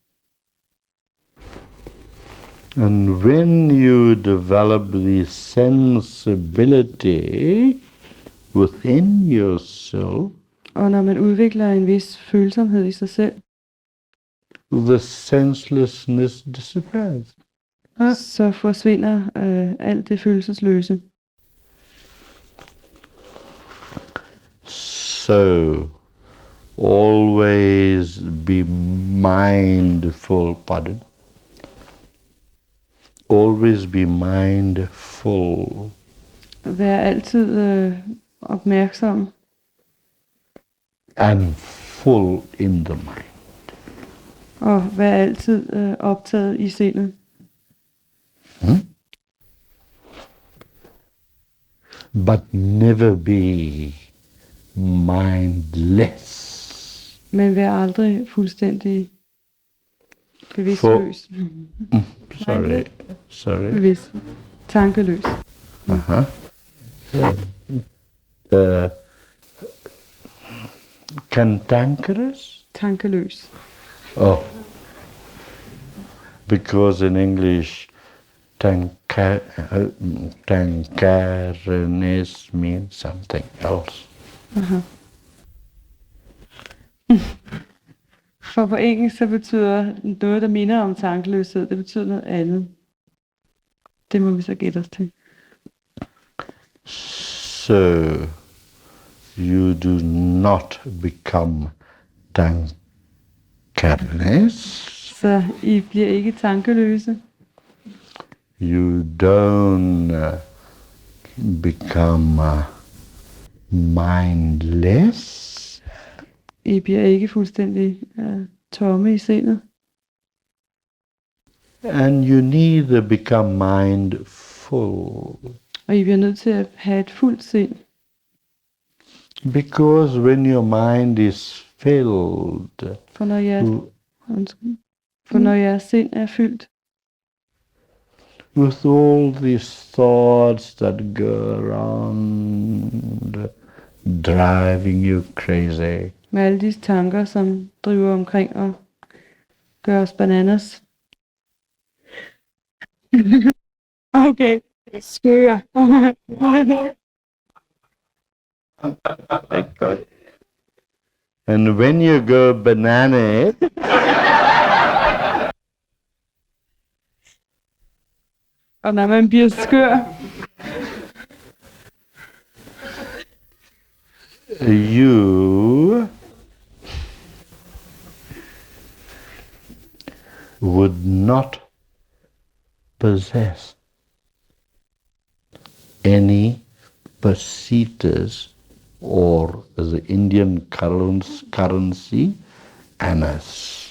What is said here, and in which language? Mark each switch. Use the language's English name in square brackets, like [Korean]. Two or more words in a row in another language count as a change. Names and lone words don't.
[English] And when you develop the sensibility within yourself, [Danish] Og når man udvikler en vis følsomhed i sig selv, [English] the senselessness disappears. [Danish] så forsvinder alt det følelsesløse. [English] So, always be mindful, pardon? always be mindful. [Danish] Vær altid opmærksom [English] And full in the mind. [Danish] og vær altid optaget i sindet. [English] But never be mindless. [Danish] Men vær aldrig fuldstændig bevidstløs. [English] Sorry. [Danish] Bevidst. Tankeløs. [English] Cantankerous? [Danish] Tankeløs. [English] Oh. Because in English, tankariness means something else. [Danish] For på engelsk så betyder noget, der minder om tankeløshed, det betyder noget andet. Det må vi så gætte os til. [English] So, you do not become tankariness. [Danish] Så I bliver ikke tankeløse. [English] You don't become mindless. [Danish] I bliver ikke fuldstændig tomme i sindet. [English] And you neither become mindful. [Danish] Og I bliver nødt til at have et fuldt sind. [English] Because when your mind is filled, [Danish] For når jeres sind er fyldt [English] with all these thoughts that go around, driving you crazy, [Danish] med alle disse tanker, som driver omkring og gør os bananas. Okay, skør. [English] and when you go bananas, [Danish] Og når man bliver skør, [English] you would not possess any pesetas or the Indian currency, annas.